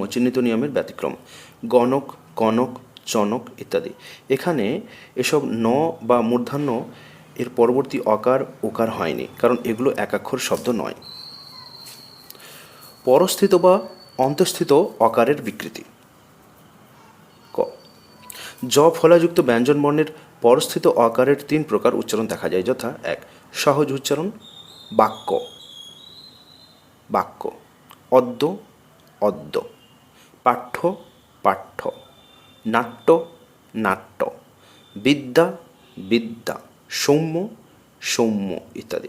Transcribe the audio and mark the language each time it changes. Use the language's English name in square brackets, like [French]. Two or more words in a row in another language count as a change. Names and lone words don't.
[Bangla] চিহ্নিত নিয়মের ব্যতিক্রম: গণক, কনক, চনক ইত্যাদি। এখানে এসব ন বা মূর্ধন্য এর পরবর্তী অকার ওকার হয়নি, কারণ এগুলো একাক্ষর শব্দ নয়। পরস্থিত বা অন্তঃস্থিত অকারের বিকৃতি। ক. জ ফলাযুক্ত ব্যঞ্জনবর্ণের পরস্থিত অকারের 3 প্রকার উচ্চারণ দেখা যায়, যথা: 1. সহজ উচ্চারণ: বাক্য, বাক্য, অদ্য, অদ্য, পাঠ্য, পাঠ্য, নাট্য, নাট্য, বিদ্যা, বিদ্যা, সৌম্য, সৌম্য ইত্যাদি।